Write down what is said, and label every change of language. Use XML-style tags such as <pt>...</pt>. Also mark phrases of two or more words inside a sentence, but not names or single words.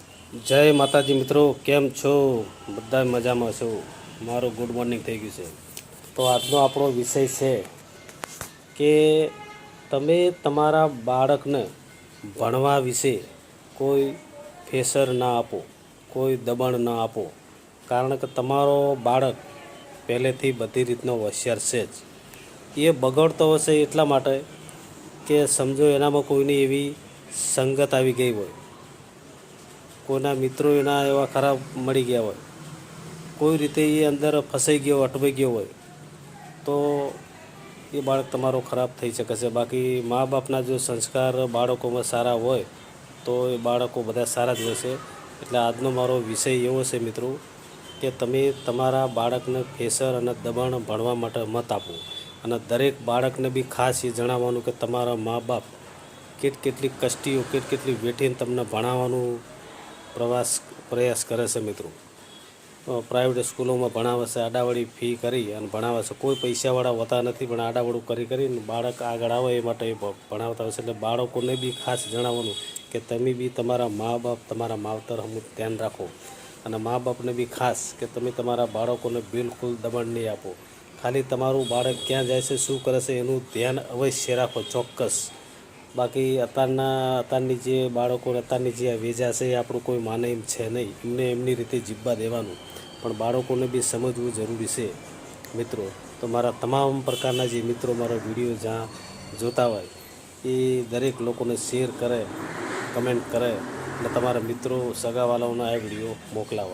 <gu>જય માતાજી મિત્રો, કેમ છો? બધા મજા માં છો? મારો</gu> <en>good morning</en> <gu>થી ગયુ હૈ। તો આજનો આપણો વિષય હૈ કિ તમે તમારા બાળકને ભણવા વિષે કોઈ ફેસર ના આપો, કોઈ દબાણ ના આપો। કારણ કે તમારો બાળક પહલેથી બધી રીતનો હોશિયાર છે જ। યે બગડતો હશે એટલા માટે કે સમઝો એનામાં કોઈની એવી સંગત આવી ગઈ હોય, કોઈના મિત્રો એના એવા ખરાબ મળી ગયા હોય, કોઈ રીતે યે અંદર ફસાઈ ગયો, અટવાઈ ગયો હોય, તો યે બાળક તમારો ખરાબ થઈ શકે છે। બાકી માઁ બાપના જો સંસ્કાર બાળકોમાં સારા હોય તો એ બાળકો બધા સારા જ હોય છે। એટલે આજનો મારો વિષય એવો છે મિત્રો કે તમે તમારા બાળકને ફેસર અને દબાણ ભણવા માટે મત આપો। અને દરેક બાળકને બી ખાસ એ જણાવવાનું કે તમારા માઁ બાપ કેટલી કષ્ટીઓ કેટલી વેઠીને તમને ભણાવવાનું પ્રયાસ કરે છે મિત્રો। પ્રાઇવેટ સ્કૂલોં મેં ભણાવે છે, આડાવડી ફી કરી અને ભણાવે છે। કોઈ પૈસાવાળા હોતા નથી પણ આડાવડૂ કરી બાળક આગળ આવે એ માટે ભણાવતા હોય છે। એટલે બાળકોને બી ખાસ જણાવવાનું કે તમે બી તમારા મા બાપ તમારા માવતર હમું ધ્યાન રાખો અને મા બાપને બી ખાસ કે તમે તમારા બાળકોને બિલકુલ દબાણ નહીં આપો। ખાલી તમારું બાળક ક્યાં જાય છે, શું કરે છે એનું ધ્યાન અવશ્ય રાખો, ચોક્કસ। બાકી અતારની જે બાળકોને અતારની જે વેજા છે એ આપણું કોઈ માને એમ છે નહીં, એમને એમની રીતે જીવવા દેવાનું। પણ બાળકોને બી સમજવું જરૂરી છે મિત્રો। તો મારા તમામ પ્રકારના જે મિત્રો મારો વિડિયો જ્યાં જોતા હોય એ દરેક લોકોને શેર કરે, કમેંટ કરે અને તમારા મિત્રો સગાવાળાઓને આ વિડિયો મોકલાવો।</gu>